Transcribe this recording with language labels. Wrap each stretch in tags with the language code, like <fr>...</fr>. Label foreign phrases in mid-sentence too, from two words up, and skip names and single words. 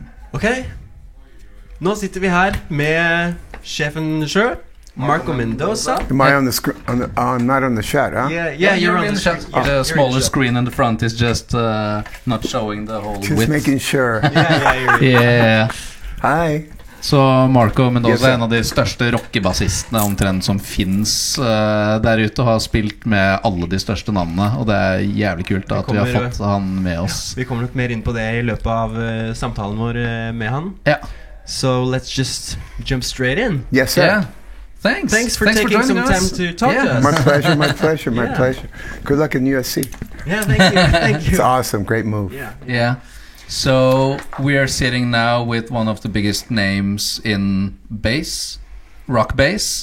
<no>Ok, nå sitter vi her med sjefen sjøl, Marco Mendoza.</no> <en>Am I on the screen? I'm not on the shot, huh? Yeah, you're on the shot. The smaller screen in the front is just not showing the whole Just width. making sure. Yeah. Hi.</en> <no>Så Marco Mendoza</no> <en>Yes,</en> <no>er en av de største rockebassistene omtrent som finnes der ute, og har spilt med alle de største navnene, og det er jævlig kult at vi har fått han med oss. Vi kommer nok mer inn på det i løpet av samtalen vår med han. Ja.</no> <en>So let's just jump straight in. Yes, sir. Yeah. Thanks for taking some time to talk to us. My pleasure, my pleasure, my pleasure. Good luck in USC. Yeah, thank you, thank you. It's awesome, great move. Yeah. So we are sitting now with one of the biggest names in bass, rock bass.</en>